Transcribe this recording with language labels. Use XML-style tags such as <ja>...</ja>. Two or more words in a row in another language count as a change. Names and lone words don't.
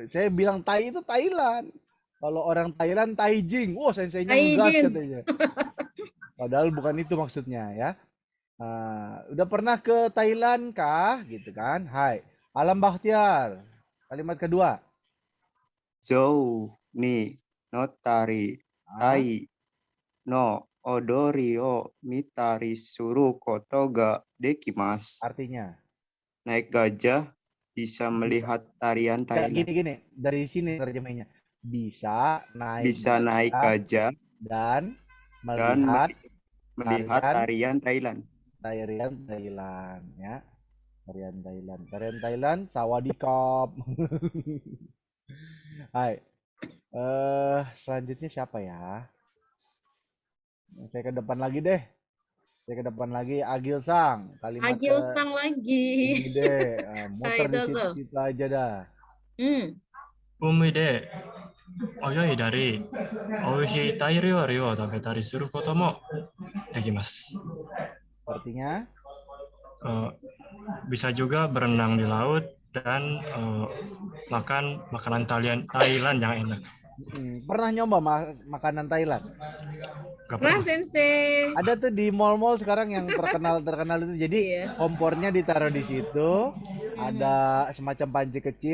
<id>Saya bilang Tai itu Thailand. Kalau orang Thailand Taijing. Wah, senseinya ngegas katanya. Padahal bukan itu maksudnya ya. Udah pernah ke Thailand kah? Gitu kan. Hai. Alam Bakhtiar. Kalimat kedua.</id> <ja>象にのたりタイの踊りを見たりすることができます.</ja> <id>Artinya? Naik gajah bisa melihat tarian Thailand. Gini. Dari sini terjemahnya. Bisa naik gajah dan melihat tarian Thailand. Tarian Thailand ya. Tarian Thailand sawadikap. Hai. Selanjutnya siapa ya? Saya ke depan lagi deh. Agil Sang. Kalimat Agil Sang lagi. Ini deh. Muter di situ aja dah.</id> <ja>海で泳いだりおいしいタイ料理を食べたりすることもできます.</ja> <id>Artinya? Bisa juga berenang di laut dan makan makanan Thailand yang enak. Pernah nyoba makanan Thailand? Pernah, Sensei. Ada tuh di mall-mall sekarang yang terkenal itu. Jadi kompornya ditaruh di situ, ada semacam panci kecil.</id>